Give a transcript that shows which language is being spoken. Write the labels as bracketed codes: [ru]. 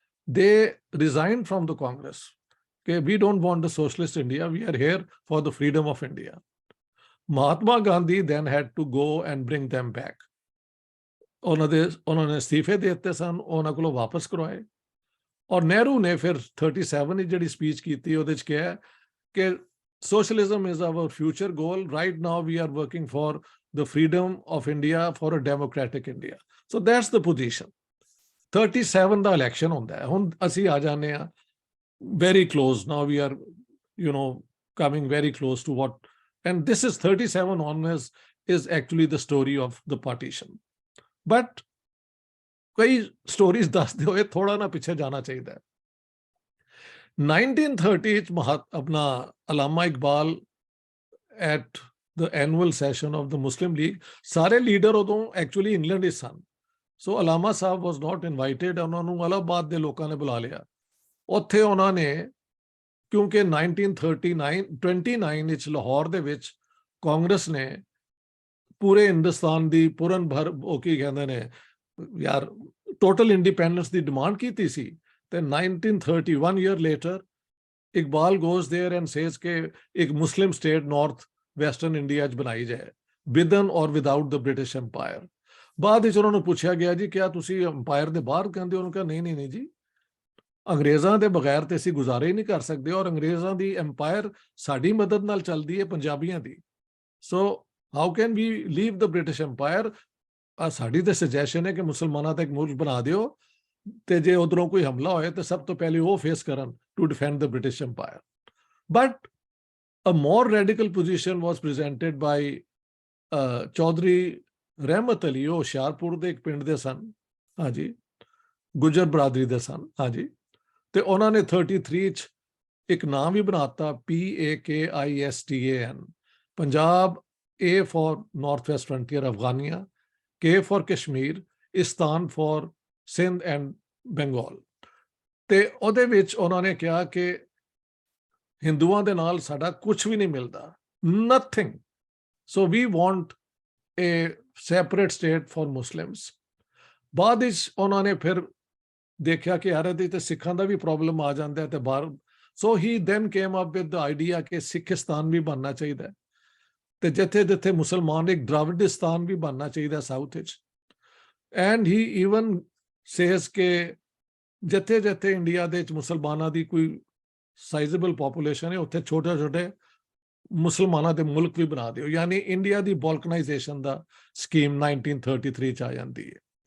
[en] They resigned from the Congress. Okay, we don't want the socialist India. We are here for the freedom of India. Mahatma Gandhi then had to go and bring them back. [pa] ਉਹਨਾਂ ਨੇ ਅਸਤੀਫੇ ਦੇ ਦਿੱਤੇ ਸਨ, ਉਹਨਾਂ ਕੋਲੋਂ ਵਾਪਸ ਕਰਵਾਏ ਔਰ ਨਹਿਰੂ ਨੇ ਫਿਰ 37 ਦੀ ਜਿਹੜੀ ਸਪੀਚ ਕੀਤੀ ਉਹਦੇ ਚ ਕਿਹਾ ਕਿ [en] socialism is our future goal. Right now we are working for the freedom of India, for a democratic India. So that's the position. [pa] 37 ਦਾ election ਹੁੰਦਾ ਹੈ, ਹੁਣ ਅਸੀਂ ਆ ਜਾਂਦੇ ਹਾਂ [en] very close. Now we are, coming very close to what, and this is 37 onwards is actually the story of the partition. [pa] But ਕਈ stories ਦੱਸਦੇ ਹੋਏ ਥੋੜਾ ਨਾ ਪਿੱਛੇ ਜਾਣਾ ਚਾਹੀਦਾ ਹੈ। 1930 ਚ ਆਪਣਾ Allama Iqbal [en] at the annual session of the Muslim League, [pa] ਸਾਰੇ ਲੀਡਰ ਉਦੋਂ ਐਕਚੁਅਲੀ ਇੰਗਲੈਂਡ ਵਿੱਚ ਸਨ। ਸੋ ਅਲਾਮਾ ਸਾਹਿਬ [en] was not invited, [pa] ਉਹਨਾਂ ਨੂੰ ਅਲਾਹਾਬਾਦ ਦੇ ਲੋਕਾਂ ਨੇ ਬੁਲਾ ਲਿਆ। ਉੱਥੇ ਉਹਨਾਂ ਨੇ ਕਿਉਂਕਿ 1929 ਵਿੱਚ ਲਾਹੌਰ ਦੇ ਵਿੱਚ ਕਾਂਗਰਸ ਨੇ ਪੂਰੇ ਹਿੰਦੁਸਤਾਨ ਦੀ ਪੂਰਨ ਭਰ ਉਹ ਕੀ ਕਹਿੰਦੇ ਨੇ ਯਾਰ ਟੋਟਲ ਇੰਡੀਪੈਂਡੈਂਸ ਦੀ ਡਿਮਾਂਡ ਕੀਤੀ ਸੀ ਤੇ 1931 [en] year later [pa] Iqbal [en] goes there and says [pa] ਕਿ ਇੱਕ ਮੁਸਲਿਮ ਸਟੇਟ ਨਾਰਥ ਵੈਸਟਰਨ ਇੰਡੀਆ 'ਚ ਬਣਾਈ ਜਾਏ [en] Within or without the British empire. [pa] ਬਾਅਦ ਵਿੱਚ ਉਹਨਾਂ ਨੂੰ ਪੁੱਛਿਆ ਗਿਆ ਜੀ ਕਿਆ ਤੁਸੀਂ ਐਮਪਾਇਰ ਦੇ ਬਾਹਰ ਕਹਿੰਦੇ ਹੋ? ਉਹਨੂੰ ਕਿਹਾ ਨਹੀਂ ਜੀ, ਅੰਗਰੇਜ਼ਾਂ ਦੇ ਬਗੈਰ ਤੇ ਅਸੀਂ ਗੁਜ਼ਾਰੇ ਹੀ ਨਹੀਂ ਕਰ ਸਕਦੇ ਔਰ ਅੰਗਰੇਜ਼ਾਂ ਦੀ ਐਮਪਾਇਰ ਸਾਡੀ ਮਦਦ ਨਾਲ ਚੱਲਦੀ ਹੈ, ਪੰਜਾਬੀਆਂ ਦੀ। ਸੋ [en] how can we leave the British Empire? [pa] ਸਾਡੀ ਤਾਂ ਸੁਜੈਸ਼ਨ ਹੈ ਕਿ ਮੁਸਲਮਾਨਾਂ ਦਾ ਇੱਕ ਮੁਲਕ ਬਣਾ ਦਿਓ ਤੇ ਜੇ ਉਧਰੋਂ ਕੋਈ ਹਮਲਾ ਹੋਏ ਤਾਂ ਸਭ ਤੋਂ ਪਹਿਲੇ ਉਹ ਫੇਸ ਕਰਨ [en] to defend the British Empire. But a more radical position was presented by [pa] Chaudhary ਰਹਿਮਤ ਅਲੀ, ਉਹ ਹੁਸ਼ਿਆਰਪੁਰ ਦੇ ਇੱਕ ਪਿੰਡ ਦੇ ਸਨ, ਹਾਂਜੀ, ਗੁਜਰ ਬਰਾਦਰੀ ਦੇ ਸਨ, ਹਾਂਜੀ, ਤੇ ਉਹਨਾਂ ਨੇ 33 ਚ ਇੱਕ ਨਾਮ ਵੀ ਬਣਾਤਾ PAKISTAN, Punjab, [en] A for Northwest Frontier Afghania, K for Kashmir, Istan for Sindh and Bengal. [pa] ਤੇ ਉਹਦੇ ਵਿੱਚ ਉਹਨਾਂ ਨੇ ਕਿਹਾ ਕਿ ਹਿੰਦੂਆਂ ਦੇ ਨਾਲ ਸਾਡਾ ਕੁਝ ਵੀ ਨਹੀਂ ਮਿਲਦਾ, nothing. [en] So we want a separate state for Muslims. [pa] ਬਾਅਦ ਵਿੱਚ ਉਹਨਾਂ ਨੇ ਫਿਰ ਦੇਖਿਆ ਕਿ ਯਾਰ ਇਹਦੇ ਤੇ ਸਿੱਖਾਂ ਦਾ ਵੀ ਪ੍ਰੋਬਲਮ ਆ ਜਾਂਦਾ ਹੈ ਤੇ ਬਾਹਰ, [en] so he then came up with the idea [pa] ਕਿ ਸਿੱਖਿਸਤਾਨ ਵੀ ਬਣਨਾ ਚਾਹੀਦਾ ਤੇ ਜਿੱਥੇ ਜਿੱਥੇ ਮੁਸਲਮਾਨ ਇੱਕ ਦਰਾਵਿਡਿਸਤਾਨ ਵੀ ਬਣਨਾ ਚਾਹੀਦਾ ਸਾਊਥ ਵਿੱਚ। [en] and he even says [pa] ਕਿ ਜਿੱਥੇ ਜਿੱਥੇ ਇੰਡੀਆ ਦੇ ਵਿੱਚ ਮੁਸਲਮਾਨਾਂ ਦੀ ਕੋਈ ਸਾਈਜ਼ੇਬਲ ਪੋਪੂਲੇਸ਼ਨ ਹੈ ਉੱਥੇ ਛੋਟੇ ਛੋਟੇ ਮੁਸਲਮਾਨਾਂ ਦੇ ਮੁਲਕ ਵੀ ਬਣਾ ਦਿਓ, ਯਾਨੀ ਇੰਡੀਆ ਦੀ ਬੋਲਕਨਾਈਜੇਸ਼ਨ ਦਾ ਸਕੀਮ 1933 ਚ ਆ ਜਾਂਦੀ ਹੈ।